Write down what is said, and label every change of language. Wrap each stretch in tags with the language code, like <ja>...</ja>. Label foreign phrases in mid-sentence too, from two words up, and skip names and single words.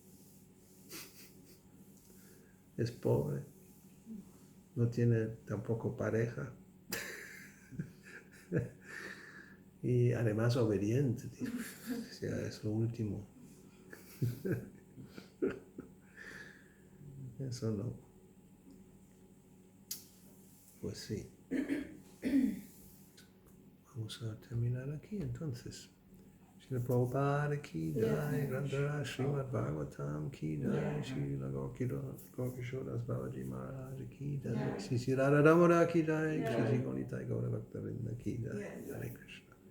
<es>Es pobre, no tiene tampoco pareja y además obediente, o sea, es lo último. Eso no. Pues sí. Vamos a terminar aquí entonces. Srila Prabhupada</es> <hi>की जय,</hi> <es>Grantara Srimad Bhagavatam</es> <hi>की जय,</hi> <es>Srila Gokishodas Babaji Maharaj</es> <hi>की जय,</hi> <es>Sri Radha Damodar</es> <hi>की जय,</hi> <es>Sri Gonitai Gaura Bhakta Vrinda</es> <hi>की जय,</hi> <es>Hare Krishna.</es>